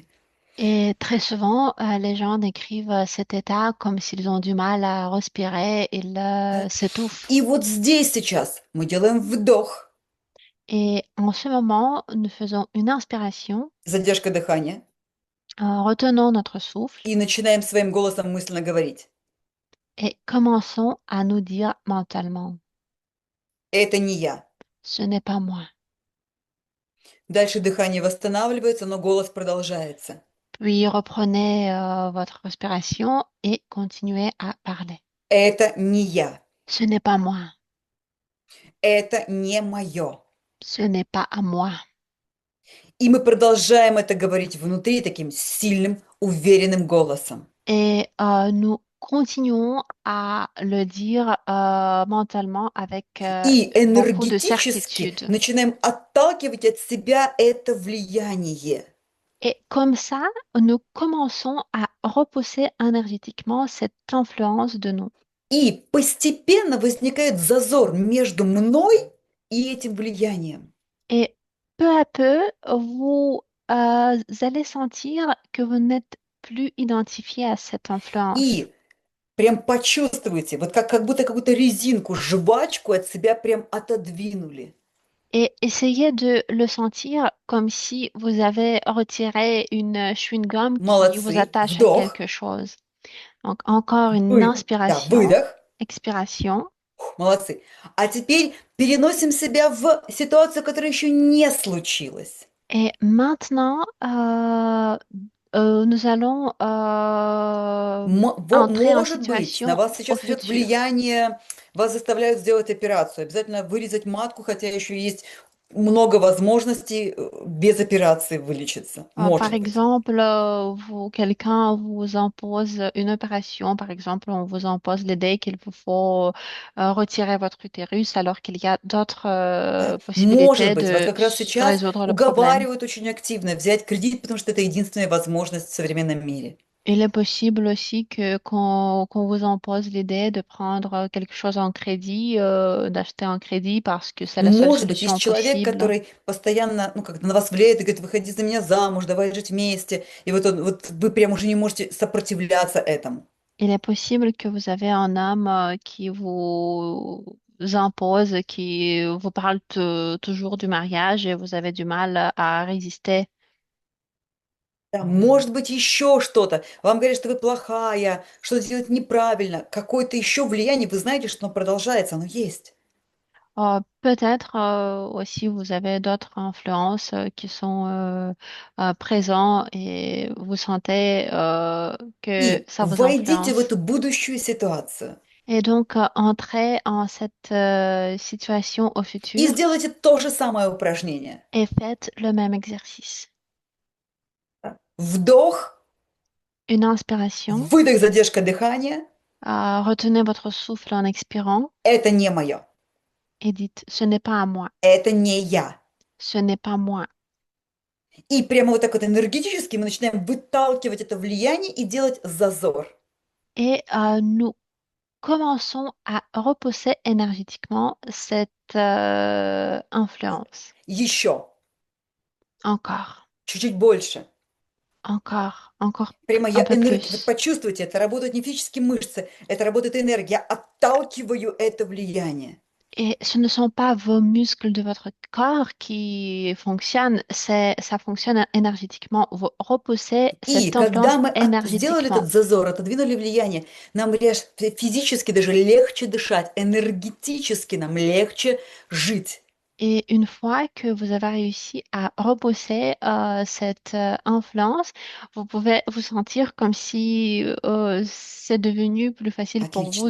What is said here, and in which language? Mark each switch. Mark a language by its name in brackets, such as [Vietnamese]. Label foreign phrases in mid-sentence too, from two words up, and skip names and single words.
[French] Et très souvent, les gens décrivent cet état comme s'ils ont du mal à respirer, ils [Russian] Да. [French] s'étouffent. [Russian] И вот здесь сейчас мы делаем вдох, [French] Et en ce moment, nous faisons une inspiration, [Russian] задержка дыхания, [French] retenons notre souffle [Russian] и начинаем своим голосом мысленно говорить. [French] et commençons à nous dire mentalement, [Russian] Это не я. [French] ce n'est pas moi. [Russian] Дальше дыхание восстанавливается, но голос продолжается. [French] Puis reprenez votre respiration et continuez à parler. [Russian] Это не я. [French] Ce n'est pas moi. [Russian] Это не мое. [French] Ce n'est pas à moi. [Russian] И мы продолжаем это говорить внутри таким сильным, уверенным голосом. [French] Et nous continuons à le dire mentalement avec [Russian] И [French] beaucoup de [Russian] энергетически [French] certitude. [Russian] начинаем отталкивать от себя это влияние. [French] Et comme ça, nous commençons à repousser énergétiquement cette influence de nous. [Russian] И постепенно возникает зазор между мной и этим влиянием. [French] Et peu à peu, vous allez sentir que vous n'êtes plus identifié à cette influence. [Russian] И прям почувствуйте, вот как будто какую-то резинку, жвачку от себя прям отодвинули. [French] Et essayez de le sentir comme si vous avez retiré une chewing-gum qui vous [Russian] Молодцы. [French] attache à [Russian] Вдох. [French] quelque chose. Donc encore une [Russian] Да, [French] inspiration, [Russian] выдох. [French] expiration. [Russian] Молодцы. А теперь переносим себя в ситуацию, которая еще не случилась. [French] Et maintenant, nous allons entrer en [Russian] Может быть, на [French] situation [Russian] вас [French] au [Russian] сейчас идет [French] futur. [Russian] влияние, вас заставляют сделать операцию, обязательно вырезать матку, хотя еще есть много возможностей без операции вылечиться. [French] Par [Russian] Может быть. [French] exemple, quelqu'un vous impose une opération, par exemple, on vous impose l'idée qu'il vous faut retirer votre utérus alors qu'il y a d'autres [Russian] Да. Может [French] possibilités [Russian] быть, вас [French] de [Russian] как раз сейчас [French] résoudre le problème. [Russian] уговаривают очень активно взять кредит, потому что это единственная возможность в современном мире. [French] Il est possible aussi que qu'on vous impose l'idée de prendre quelque chose en crédit, d'acheter un crédit parce que c'est la seule [Russian] Может быть, есть [French] solution [Russian] человек, [French] possible. [Russian] который постоянно, ну, как-то на вас влияет и говорит, выходи за меня замуж, давай жить вместе. И вот, вот вы прям уже не можете сопротивляться этому. [French] Il est possible que vous avez un homme qui vous impose, qui vous parle toujours du mariage et vous avez du mal à résister. [Russian] Да, может быть, еще что-то. Вам говорят, что вы плохая, что делать неправильно. Какое-то еще влияние, вы знаете, что оно продолжается, оно есть. [French] Peut-être aussi vous avez d'autres influences qui sont présents et vous sentez que [Russian] И [French] ça vous [Russian] войдите в [French] influence. [Russian] эту будущую ситуацию [French] Et donc, entrez en cette situation au [Russian] и [French] futur [Russian] сделайте то же самое упражнение. [French] et faites le même exercice. [Russian] Вдох, [French] Une inspiration, [Russian] выдох, задержка дыхания. [French] retenez votre souffle en expirant [Russian] Это не мое. [French] et dites, ce n'est pas à moi, [Russian] Это не я. [French] ce n'est pas moi. [Russian] И прямо вот так вот энергетически мы начинаем выталкивать это влияние и делать зазор. [French] Et nous commençons à repousser énergétiquement cette influence. [Russian] Еще, [French] Encore, [Russian] чуть-чуть больше. [French] encore [Russian] Прямо [French] un [Russian] я [French] peu [Russian] вот [French] plus. [Russian] почувствуйте, это работают не физические мышцы, это работает энергия. Я отталкиваю это влияние. [French] Et ce ne sont pas vos muscles de votre corps qui fonctionnent, ça fonctionne énergétiquement. Vous repoussez [Russian] И [French] cette [Russian] когда [French] influence [Russian] мы сделали [French] énergétiquement. [Russian] этот зазор, отодвинули влияние, нам физически даже легче дышать, энергетически нам легче жить. [French] Et une fois que vous avez réussi à repousser cette influence, vous pouvez vous sentir comme si c'est devenu plus facile pour vous